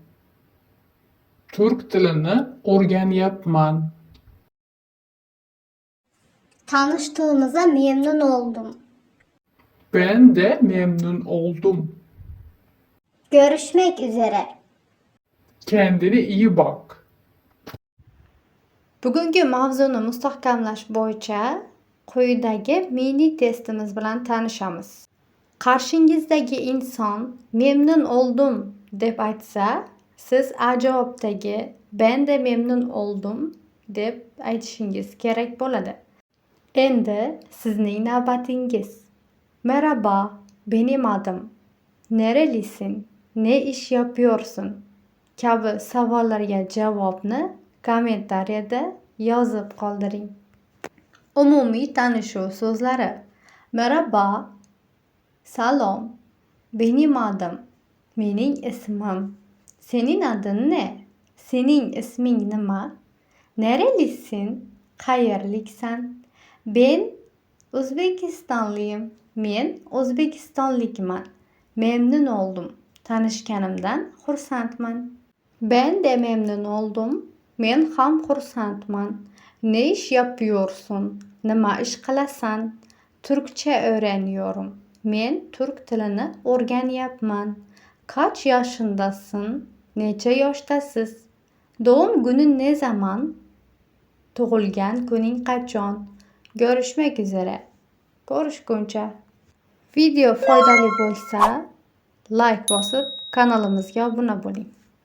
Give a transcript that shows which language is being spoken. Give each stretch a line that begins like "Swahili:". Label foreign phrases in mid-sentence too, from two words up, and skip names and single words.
Uzbek: Türk tilini o'rganyapman.
Turkish: Tanıştığımıza memnun oldum. Ben de memnun oldum. Görüşmek üzere. Kendine iyi bak.
Uzbek: Bugungi mavzuni mustahkamlash bo'yicha quyidagi mini testimiz bilan tanishamiz. Qarshingizdagi inson
Turkish: memnun oldum
Uzbek: deb aytsa, siz a javobdagi
Turkish: ben de memnun oldum
Uzbek: deb aytishingiz kerak bo'ladi. Endi sizning navbatingiz.
Turkish: Merhaba, benim adım. Nerelisin? Ne iş yapıyorsun?
Uzbek: Kabi savollarga javobni kommentariyada yozib qoldiring. Umumiy tanishuv so'zlari.
Turkish: Merhaba, salom, benim adım,
Uzbek: mening ismim.
Turkish: Senin adın ne?
Uzbek: Sening isming nima?
Turkish: Nerelisin? Qayerliksan? Ben O'zbekistonliyim.
Uzbek: Men O'zbekistonlikman.
Turkish: Memnun oldum.
Uzbek: Tanishganimdan xursandman.
Turkish: Ben de memnun oldum.
Uzbek: Men ham xursandman.
Turkish: Ne iş yapıyorsun?
Uzbek: Nima ish qilasan?
Turkish: Türkçe öğreniyorum.
Uzbek: Men Türk tilini o'rganyapman.
Turkish: Kaç yaşındasın?
Uzbek: Necha yoshdasiz?
Turkish: Doğum günün ne zaman?
Uzbek: Tug'ilgan kuning qachon?
Turkish: Görüşmek üzere.
Uzbek: Ko'rishguncha. Video foydali bo'lsa, like bosib, kanalimizga obuna bo'ling.